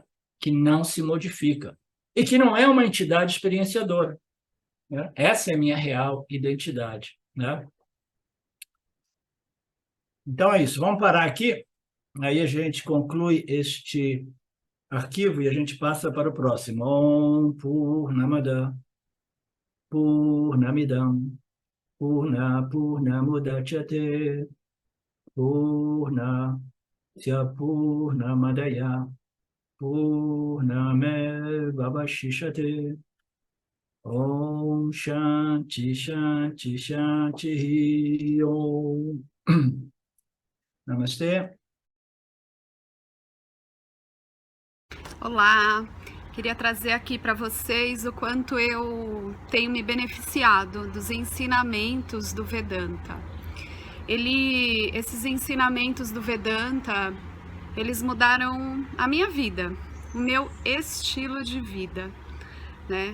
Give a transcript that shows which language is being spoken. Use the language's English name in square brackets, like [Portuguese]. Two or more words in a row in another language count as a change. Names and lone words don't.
[Portuguese] Que não se modifica e que não é uma entidade experienciadora, né? Essa é a minha real identidade, né? Então é isso, vamos parar aqui, aí a gente conclui este arquivo e a gente passa para o próximo. [Sanskrit] Om Purnamada Purnamidam Purnamudachyate Purnasya Purnamadaya Purnamevavashishate Om Shanti Shanti Shanti Om Namastê. [Portuguese] Olá, queria trazer aqui para vocês o quanto eu tenho me beneficiado dos ensinamentos do Vedanta. Esses ensinamentos do Vedanta, eles mudaram a minha vida, o meu estilo de vida, né?